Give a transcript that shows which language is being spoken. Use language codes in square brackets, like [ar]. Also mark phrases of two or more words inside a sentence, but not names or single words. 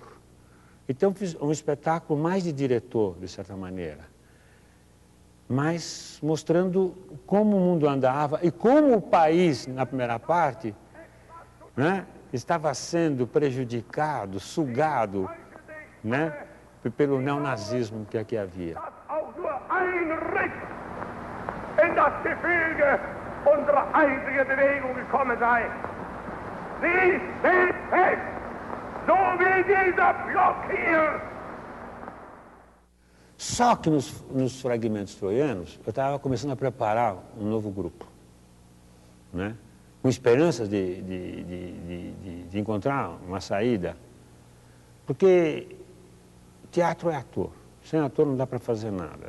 [pt] Então fiz um espetáculo mais de diretor, de certa maneira, mas mostrando como o mundo andava e como o país, na primeira parte, né, estava sendo prejudicado, sugado, né, pelo neonazismo que aqui havia. [de] In das Gefüge unserer einzigen Bewegung gekommen sei. Sie steht fest, so wie dieser Block hier. [pt] Só que nos fragmentos troianos, eu estava começando a preparar um novo grupo, né? Com esperanças de encontrar uma saída, porque teatro é ator, sem ator não dá para fazer nada.